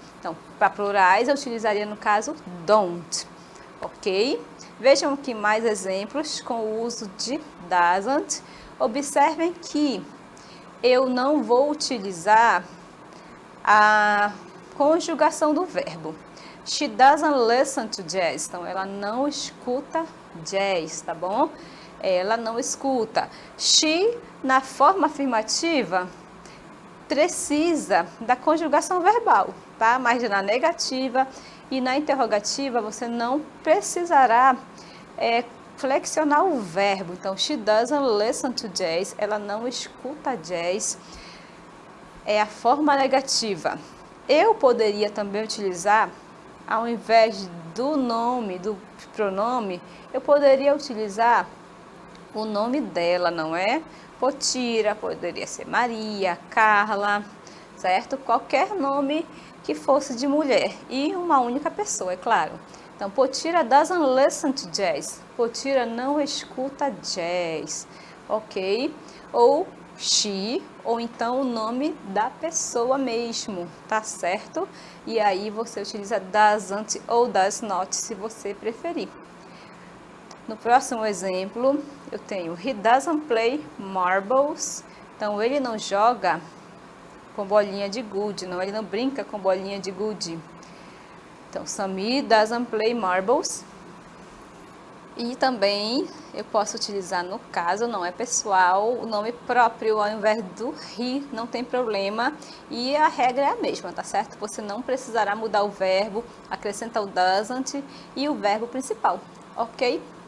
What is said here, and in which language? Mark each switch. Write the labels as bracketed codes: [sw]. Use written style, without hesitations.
[pt] Então, para plurais eu utilizaria no caso don't, ok? Vejam aqui mais exemplos com o uso de doesn't. Observem que eu não vou utilizar a conjugação do verbo. [en] She doesn't listen to jazz. [pt] Então, ela não escuta jazz, tá bom? Ela não escuta. She, na forma afirmativa, precisa da conjugação verbal, tá? Mas na negativa e na interrogativa, você não precisará flexionar o verbo. [en] Então, she doesn't listen to jazz. [pt] Ela não escuta jazz. É a forma negativa. Eu poderia também utilizar, ao invés do nome, do pronome, eu poderia utilizar o nome dela, não é? Potira, poderia ser Maria, Carla, certo? Qualquer nome que fosse de mulher e uma única pessoa, é claro. [en] Então, Potira doesn't listen to jazz. [pt] Potira não escuta jazz, ok? Ou she, ou então o nome da pessoa mesmo, tá certo? E aí você utiliza doesn't ou does not, se você preferir. No próximo exemplo, eu tenho [en] he doesn't play marbles. [pt] Então, ele não joga com bolinha de gude, não, ele não brinca com bolinha de gude. [en] Então, Samir doesn't play marbles. [pt] E também eu posso utilizar, no caso, não é pessoal, o nome próprio ao invés do he, não tem problema. E a regra é a mesma, tá certo? Você não precisará mudar o verbo, acrescentar o doesn't e o verbo principal, ok?